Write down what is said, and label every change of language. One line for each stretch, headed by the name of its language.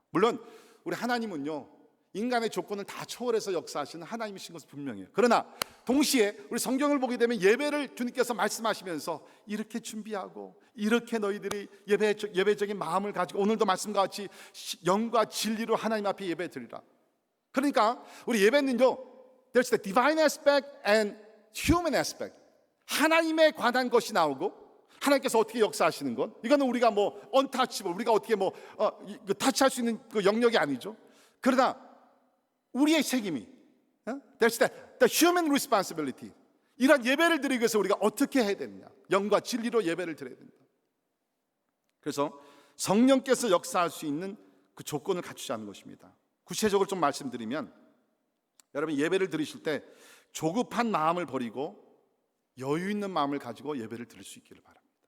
Korean: 물론 우리 하나님은요, 인간의 조건을 다 초월해서 역사하시는 하나님이신 것은 분명해요. 그러나 동시에 우리 성경을 보게 되면 예배를 주님께서 말씀하시면서 이렇게 준비하고 이렇게 너희들이 예배적인 마음을 가지고 오늘도 말씀과 같이 영과 진리로 하나님 앞에 예배 드리라. 그러니까 우리 예배는요,
English: there's the divine aspect and human aspect.
Korean: 하나님에 관한 것이 나오고 하나님께서 어떻게 역사하시는 것, 이거는 우리가 뭐 untouchable, 우리가 어떻게 뭐 타치할 수 있는 그 영역이 아니죠. 그러나 우리의 책임이,
English: there's the human responsibility.
Korean: 이런 예배를 드리기 위해서 우리가 어떻게 해야 되느냐, 영과 진리로 예배를 드려야 된다. 그래서 성령께서 역사할 수 있는 그 조건을 갖추자는 것입니다. 구체적으로 좀 말씀드리면, 여러분 예배를 드리실 때 조급한 마음을 버리고 여유 있는 마음을 가지고 예배를 드릴 수 있기를 바랍니다.